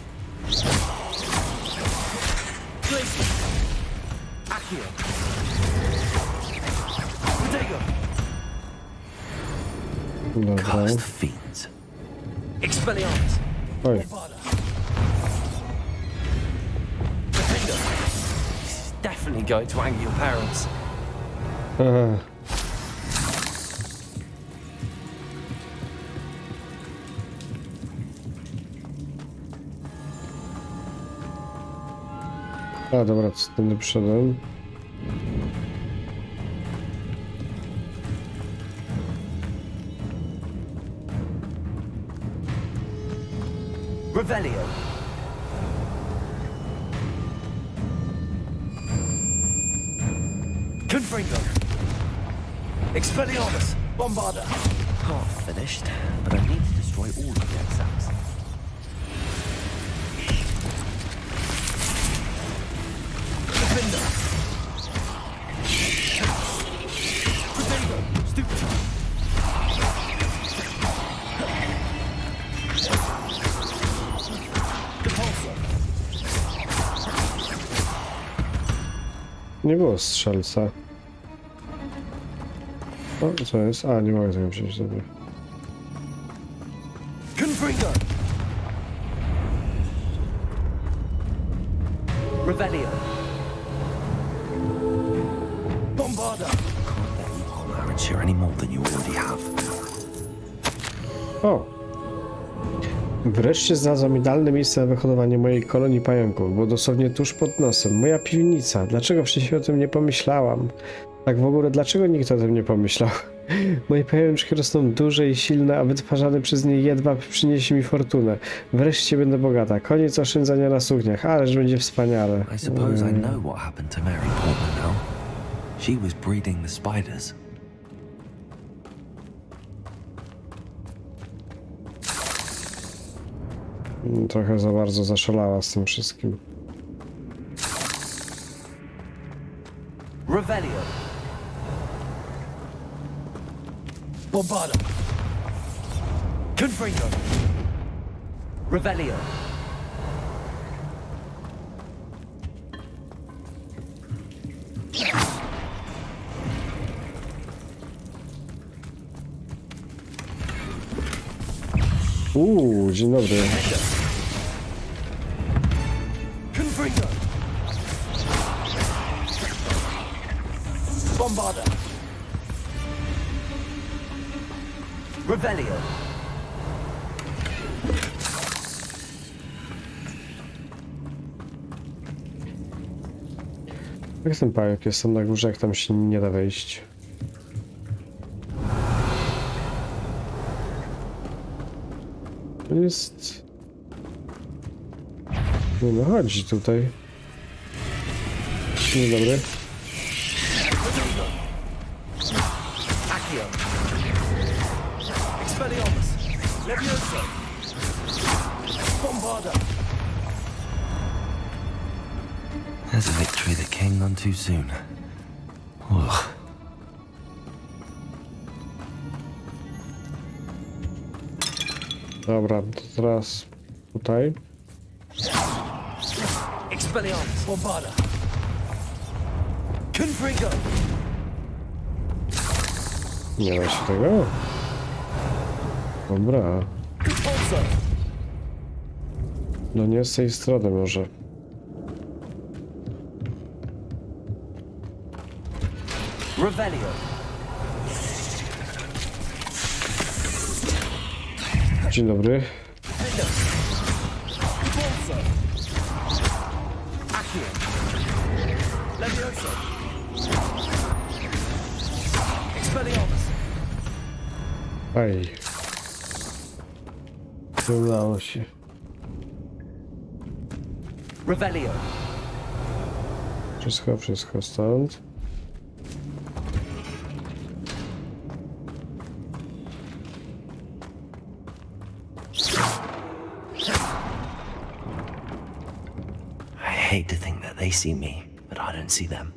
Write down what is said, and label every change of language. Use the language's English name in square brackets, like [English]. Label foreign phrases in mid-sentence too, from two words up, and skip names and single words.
[English] Glacier! Accio! Protego! [Polish] Dobra. [English] Cursed fiends! Expelliarmus! [Polish] Oj. [English] Bombarda! definitely going to anger your parents. [Polish] Aha. A dobra, co tędy przyszedłem? [English] Revelio. Confringo. Expelliarmus. Bombarda. Half finished, but I need to destroy all of the exams. Defender. Defender. Stupid. [Polish] Nie było strzelca. O, co jest? A, nie mogę tego wziąć, dobra. [English] Confringo. Revelio. Bombarda. Can't let you harm Aaron any more than you already have. O! [Polish] Wreszcie znalazłam idealne miejsce na wyhodowanie mojej kolonii pająków, bo dosłownie tuż pod nosem. Moja piwnica. Dlaczego wcześniej o tym nie pomyślałam? Tak w ogóle, dlaczego nikt o tym nie pomyślał? Moje pajączki rosną duże i silne, a wytwarzany przez nie jedwab przyniesie mi fortunę. Wreszcie będę bogata. Koniec oszczędzania na sukniach, ależ będzie wspaniale. [English] I suppose I know what happened to Mary Portman now. She was breeding the spiders. [Polish] Trochę za bardzo zaszalała z tym wszystkim. [English] Revelio. Bombarda. Confringo. Revelio. [Polish] Dzień dobry. [English] Confringo. Bombarda. Revelio. [Polish] Jak ten pająk jest tam na górze, jak tam się nie da wejść? To jest... Nie no, chodzi tutaj. Dzień dobry. [English] Accio. Expelliarmus. Levioso. Bombarda. There's a victory that came none too soon. Ugh. [Polish] Dobra, to teraz tutaj. [English] Expelliarmus. Bombarda. Confringo. [Polish] Nie da się tego? Dobra. Profesor. No nie z tej strony może. [English] Revelio. [Polish] Dzień dobry. Profesor. [English] Accio. Levioso. Expelliarmus. [Polish] Aj. Nie udało się. Revelio. Wszystko stąd. [English] I hate to think that they see me, but I don't see them.